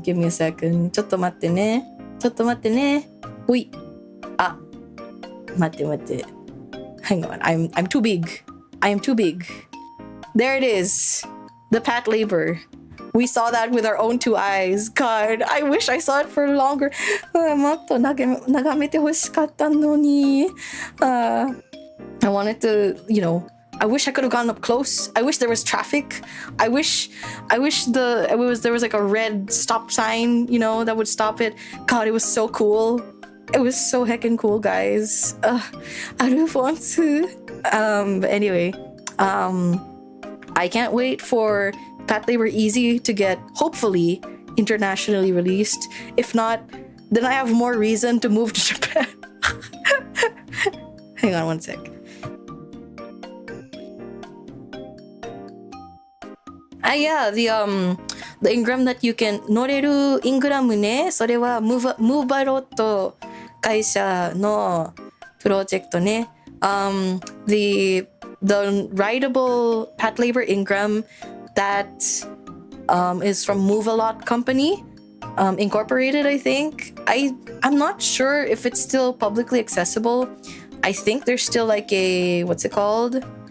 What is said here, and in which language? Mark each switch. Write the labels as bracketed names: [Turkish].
[English] Give me a second. [Japanese] ちょっと待ってね。ほい。あ、待って。 [English] Hang on, I'm too big. I am too big. There it is. The Pat Labor. We saw that with our own two eyes. God, I wish I saw it for longer. [Japanese] もっと眺めてほしかったのに。 [English] I wanted to, you know, I wish I could have gone up close. I wish there was traffic. I wish there was like a red stop sign, you know, that would stop it. God, it was so cool. It was so heckin' cool, guys. I don't want to. But anyway, I can't wait for Pat Labor Easy to get, hopefully, internationally released. If not, then I have more reason to move to Japan. Hang on one sec. Yeah, the Ingram that you can [Japanese] 乗れるイングラムね。それはムーバロット会社のプロジェクトね。 [English] The rideable Pat Labor Ingram that is from Move a Lot Company, Incorporated, I think. I'm not sure if it's still publicly accessible. I think there's still like a, what's it called?